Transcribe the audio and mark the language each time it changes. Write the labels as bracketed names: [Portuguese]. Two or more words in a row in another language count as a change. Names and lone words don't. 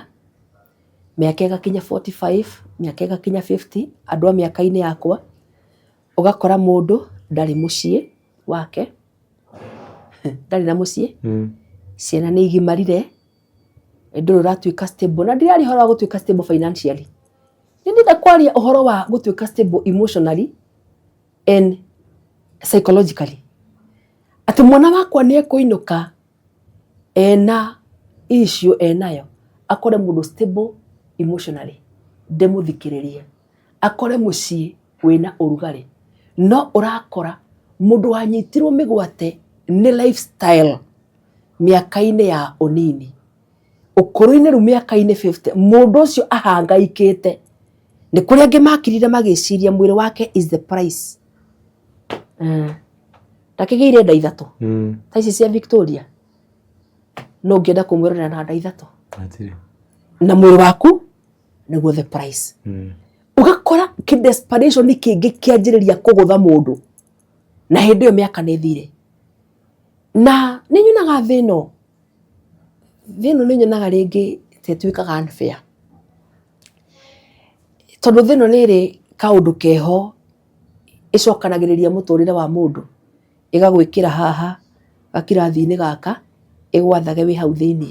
[Kikuyu] Mĩaka ĩgakinya 45, mĩaka ĩgakinya 50, andũ a mĩaka-inĩ yakwa. Ũgakora mũndũ ndarĩ mũciĩ wake. Ndarĩ na mũciĩ. Ciana nĩ igimarire. Ndũrĩ ũratuĩka stable. Na ndirarĩ ũhoro wa gũtuĩka [English] stable financially. [Kikuyu] Nĩ ndĩrenda kwaria ũhoro wa gũtuĩka [English] stable emotionally and psychologically. [Kikuyu] Atĩ mwana wakwa nĩ ekũinũka ena issue enayo, akore mũndũ [English] stable emotionally, [Kikuyu] ndemũthikĩrĩrie, akore mũciĩ wĩna ũrugarĩ. No ũrakora mũndũ wanyitirwo mĩgwate nĩ lifestyle mĩaka-inĩ ya ũnini, ũkũrũ-inĩ rĩu mĩaka-inĩ 50, mũndũ ũcio ahangaikĩte. Nĩ kũrĩ angĩ makirire magĩciria mwĩrĩ wake [English] is the price. [Kikuyu] Ndakĩgĩire nda ithatũ ta ici cia Victoria, no ũngĩenda kũmwĩrorera na nda ithatũ na mwĩrĩ waku nĩguo [English] the price. [Kikuyu] Ũgakora desperation kĩngĩ kĩanjĩrĩria kũgũtha mũndũ, na hĩndĩ ĩyo mĩaka nĩ thire. Na nĩ nyonaga thĩno nĩ nyonaga rĩngĩ tũtuĩkaga unfair, tondũ thĩno nĩ ĩrĩ kaũndũ keho ĩcokanagĩrĩria mũtũrĩre wa mũndũ, ĩgagwĩkĩra haha gakirathi-inĩ gaka, ĩgwathage wĩ hau thĩinĩ.